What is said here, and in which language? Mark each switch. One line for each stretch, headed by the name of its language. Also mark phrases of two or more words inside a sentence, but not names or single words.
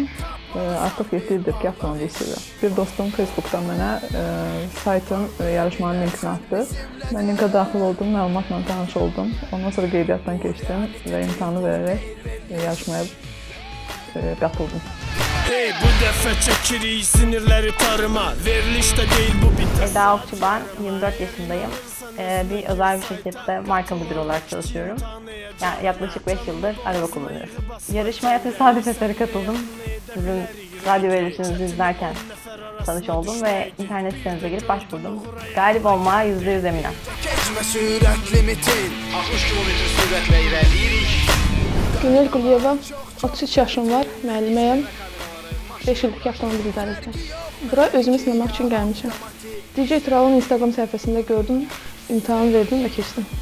Azerbaijani: Artıq 7 ildir ki, avtomobil sürürəm. Bir dostum Facebookdan mənə saytın yarışmanın linkini atdı. Mən linka daxil oldum, məlumatla tanış oldum. Ondan sonra qeydiyyatdan keçdim və imtahanı verərək yarışmaya qatıldım. Hey, bu dəfə çəkirik sinirləri tarıma, verilişdə deyil bu bitir.
Turkish: Eda Okçu ben, 24 yaşındayım. Bir özel bir şirkette marka müdürü olarak çalışıyorum. Yani yaklaşık 5 yıldır araba kullanıyorum. Yarışmaya tesadüf eseri katıldım. Sizin radyo verilişinizi izlerken
Azerbaijani: tanış oldum
Turkish: ve internet sitenize girip başvurdum. Galip olmaya %100 eminim.
Azerbaijani: Keçmə sürət limitin, 60 km sürətlə irəliyirik. Günel Quliyeva, 33 yaşım var, müəlliməyəm. 5 ildir ki, avtomobil idarə edirəm. Bura özümü sınamaq üçün gəlmişəm. DJ Tural'ın Instagram səhifəsində gördüm, imtahan verdim və keçdim.